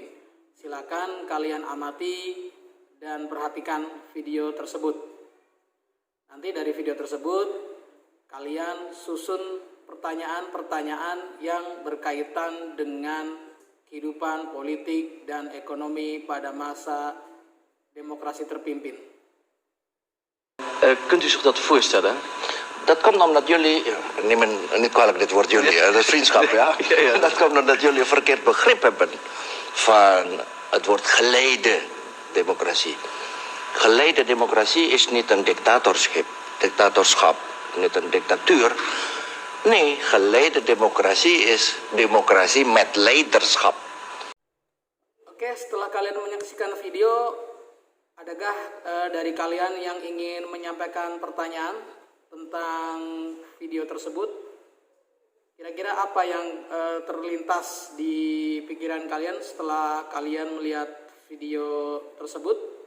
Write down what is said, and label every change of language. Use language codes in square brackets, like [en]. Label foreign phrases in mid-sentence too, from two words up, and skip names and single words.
[id] Silakan kalian amati dan perhatikan video tersebut. Nanti dari video tersebut, kalian susun pertanyaan-pertanyaan yang berkaitan dengan kehidupan politik dan ekonomi pada masa demokrasi terpimpin. [nl] Kunt u zich dat voorstellen? Dat komt omdat jullie, neem me niet kwalijk dit woord jullie, dat is vriendschap, ja? Dat komt omdat jullie een verkeerd begrip hebben van het woord geleide democratie. Geleide democratie is niet een dictatorschap, niet een dictatuur. Nee, geleide democratie is democratie met leiderschap. [id] Oke, setelah kalian menyaksikan video, adakah dari kalian yang ingin menyampaikan pertanyaan tentang video tersebut? Kira-kira apa yang terlintas di pikiran kalian setelah kalian melihat video tersebut?